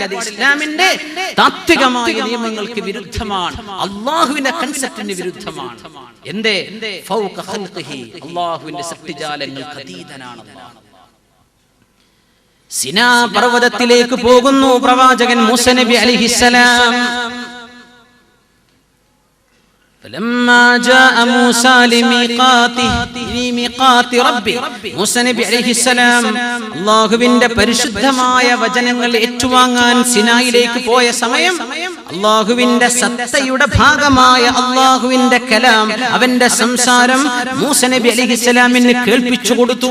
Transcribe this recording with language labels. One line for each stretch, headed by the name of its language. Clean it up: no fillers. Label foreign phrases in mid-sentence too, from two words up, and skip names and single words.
Malayalam: അത് ഇസ്ലാമിന്റെ താത്വികമായ നിയമങ്ങൾക്ക് വിരുദ്ധമാണ്, അല്ലാഹുവിന്റെ കൺസെപ്റ്റിന് വിരുദ്ധമാണ്. എന്തേ?
Arabic: فوق خلقه,
Malayalam: അല്ലാഹുവിന്റെ സൃഷ്ടിജാലങ്ങൾക്ക് അതീതനാണ് അല്ലാഹു. സിനാ പർവതത്തിലേക്ക് പോകുന്നു പ്രവാചകൻ മൂസ നബി അലൈഹിസ്സലാം.
Arabic: فلما جاء موسى لميقات ربه,
Malayalam: മൂസ നബി അലൈഹിസ്സലാം അല്ലാഹുവിന്റെ പരിശുദ്ധമായ വചനങ്ങൾ ഏറ്റുവാങ്ങാൻ സിനായിലേക്ക് പോയ സമയം അല്ലാഹുവിന്റെ സത്തയുടെ ഭാഗമായ അല്ലാഹുവിന്റെ കലാം, അവന്റെ സംസാരം മൂസ നബി അലൈഹിസ്സലാമിന് കേൾപ്പിച്ചു കൊടുത്തു.